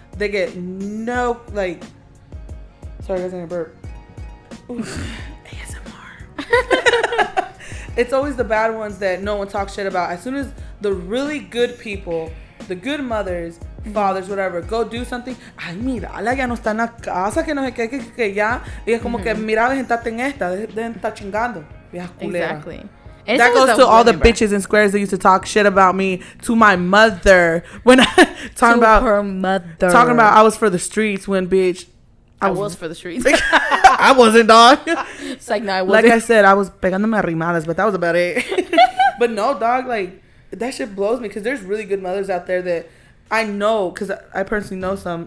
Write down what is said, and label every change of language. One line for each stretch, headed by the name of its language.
English: They get no, like, sorry guys, I'm gonna burp. ASMR. It's always the bad ones that no one talks shit about. As soon as the really good people, the good mothers, fathers, whatever, go do something.
Spanish: Ay, mira, la ya no está en la casa, que no sé qué, que ya. Y es como que, mira, dejen en esta, dejen estar chingando.
English: Exactly. And that goes to all the bitches and squares that used to talk shit about me to my mother when talking about her mother. Talking about I was for the streets when bitch I was for the streets. I wasn't, dog. It's like, no, I wasn't. Like I said, I was pegándome arrimadas, but that was about it. But no, dog, like that shit blows me because there's really good mothers out there that I know, because I personally know some.